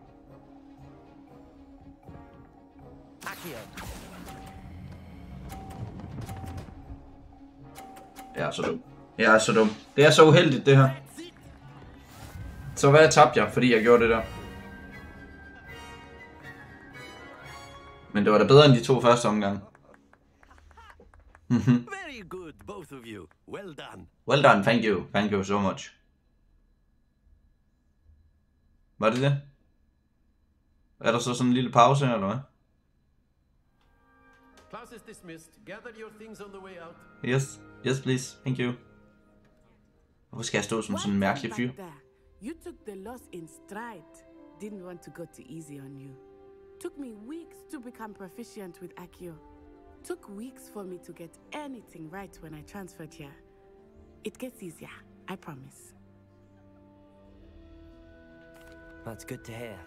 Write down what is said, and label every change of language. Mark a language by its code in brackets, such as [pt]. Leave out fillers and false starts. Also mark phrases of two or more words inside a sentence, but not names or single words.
[da] Jeg er så dum. Jeg er så dum. Det er så uheldigt, det her. Så hvad tabte jeg, fordi jeg gjorde det der? Men det var da bedre end de 2 første omgange. [en] Very good, both of you. Well done. Well done, thank you. Thank you so much. [da] Var det det? Er der så sådan en lille pause her, eller hvad? [en] Class is dismissed. Gather your things on the way out. Yes. Yes, please. Thank you. [da] Hvorfor skal jeg stå som sådan en mærkelig fyr? [en] You took the loss in stride. Didn't want to go too easy on you. Took me weeks to become proficient with Accio. Took weeks for me to get anything right when I transferred here. It gets easier, I promise. That's good to hear.